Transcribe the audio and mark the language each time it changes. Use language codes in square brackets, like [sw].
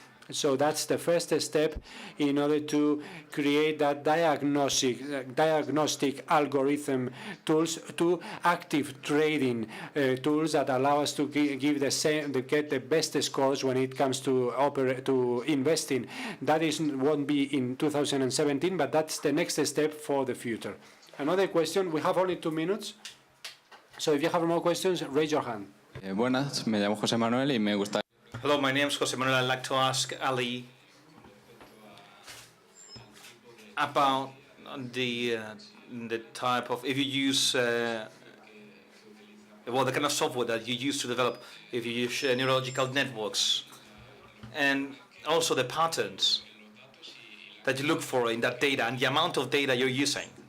[en] So that's the first step in order to create that diagnostic algorithm tools to active trading tools that allow us to get the best scores when it comes to investing. That won't be in 2017, but that's the next step for the future. Another question. We have only 2 minutes. So if you have more questions, raise your hand. [es] Buenas, me llamo José Manuel y me gusta. [en] Hello, my name is José Manuel. I'd like to ask Ali about the type of, if you use, the kind of software that you use to develop, if you use neurological networks, and also the patterns that you look for in that data and the amount of data you're using.